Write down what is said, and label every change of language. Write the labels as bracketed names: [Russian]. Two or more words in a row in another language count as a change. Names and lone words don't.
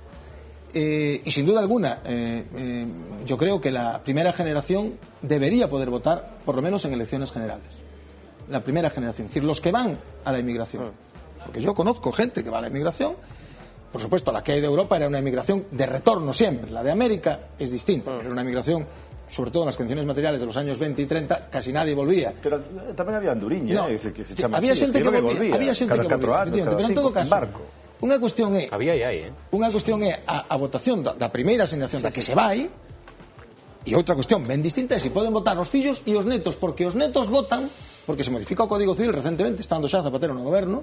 [Spanish] Y sin duda alguna, yo creo que la primera generación debería poder votar, por lo menos en elecciones generales. La primera generación, es decir, los que van a la inmigración. Porque yo conozco gente que va a la inmigración. Por supuesto, la que hay de Europa era una inmigración de retorno siempre. La de América es distinta. Era una inmigración, sobre todo en las condiciones materiales de los años 20 y 30, casi nadie volvía. [Galician] Pero tamén había anduriña, no, que se chama había xente que volvía, cada 4 anos, pero en todo caso, unha cuestión é a votación da primeira asignación da que se vai, e outra cuestión ben distinta é se poden votar os fillos e os netos, porque os netos votan, porque se modifica o Código Civil recentemente, estando xa Zapatero no goberno.